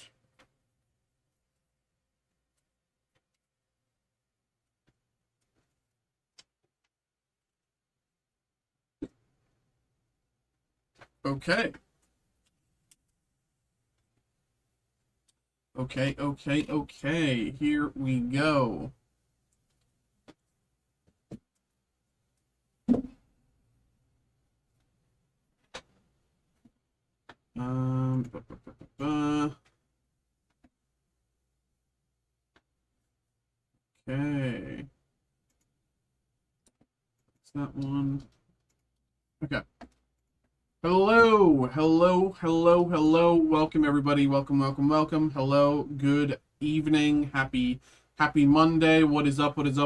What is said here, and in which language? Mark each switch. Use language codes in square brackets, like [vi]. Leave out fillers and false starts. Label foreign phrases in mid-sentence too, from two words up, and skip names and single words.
[en] Okay. Okay. Here we go. Um, ba, ba, ba, ba, ba. Okay. It's that one. Okay. Hello. Welcome everybody. Welcome. Hello. Good evening. Happy Monday. What is up?